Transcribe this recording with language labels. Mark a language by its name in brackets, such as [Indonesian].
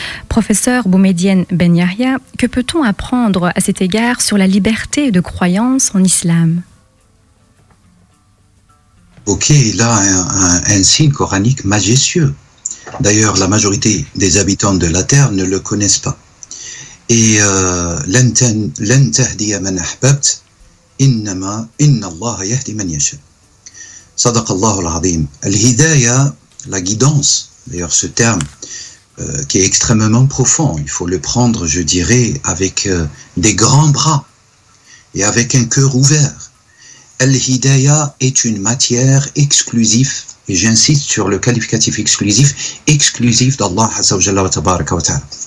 [French] Professeur Boumediene Ben Yahya, que peut-on apprendre à cet égard sur la liberté de croyance en islam? Ok, là un signe coranique majestueux. D'ailleurs, la majorité des habitants de la Terre ne le connaissent pas. Et [Arabic] لن تهدي من أحببت إنما إن الله يهدي من يشاء. صدق الله العظيم. [French] الهداية, la guidance. D'ailleurs, ce terme qui est extrêmement profond. Il faut le prendre, je dirais, avec des grands bras et avec un cœur ouvert. Al-Hidayah est une matière exclusive. Et j'insiste sur le qualificatif exclusif d'Allah Azza wa Jalla wa Tabaraka wa Ta'ala.